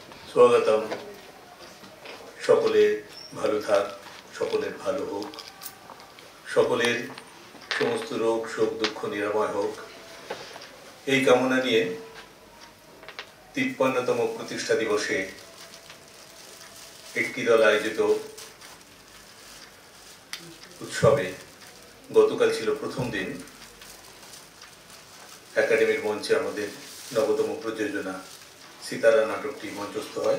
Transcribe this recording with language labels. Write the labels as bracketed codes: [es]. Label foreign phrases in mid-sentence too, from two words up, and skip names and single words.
[bn] স্বাগতম সকলে ভালো থাক সকলের ভালো হোক সকলের সমস্ত রোগ শোক দুঃখ নিরাময় হোক এই কামনা নিয়ে 53তম প্রতিষ্ঠা দিবসে একটি দল আয়োজিত উৎসবে গতকাল ছিল প্রথম দিন একাডেমির মঞ্চে আমাদের নবতম প্রযোজনা সিতারা নাটকটি মঞ্চস্থ হয়।